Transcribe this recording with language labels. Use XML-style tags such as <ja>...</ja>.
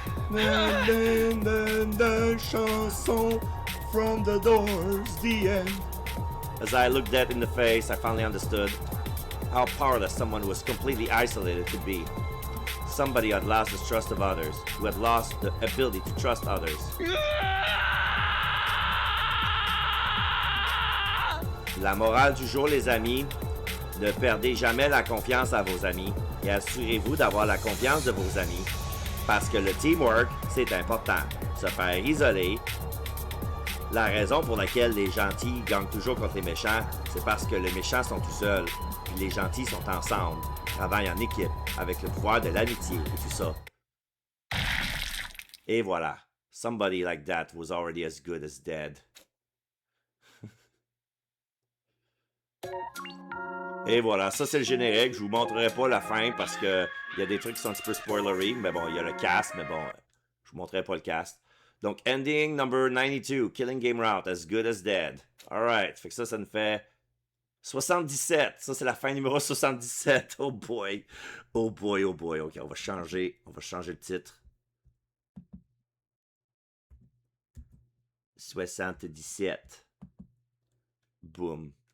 <en>The chanson from the Doors, the end. As I looked death in the face, I finally understood how powerless someone who was completely isolated could be. Somebody who had lost the trust of others, who had lost the ability to trust others.</en> <fr>La morale du jour, les amis, ne perdez jamais la confiance à vos amis et assurez-vous d'avoir la confiance de vos amis parce que le teamwork, c'est important. Se faire isoler. La raison pour laquelle les gentils gagnent toujours contre les méchants, c'est parce que les méchants sont tout seuls, puis les gentils sont ensemble, travaillent en équipe, avec le pouvoir de l'amitié et tout ça. Et voilà.</fr> <en>Somebody like that was already as good as dead.</en> <fr>Et voilà, ça c'est le générique. Je vous montrerai pas la fin parce que il y a des trucs qui sont un petit peu spoilery, mais bon, il y a le cast, mais bon, je vous montrerai pas le cast.</fr> <en>Donc, ending number 92, Killing Game Route, as good as dead.</en> <fr>Alright, fait que ça nous fait 77. Ça, c'est la fin numéro 77.</fr> <en>Oh boy. Oh boy, oh boy.</en> <fr>Ok, on va changer le titre. 77. Boom.</fr>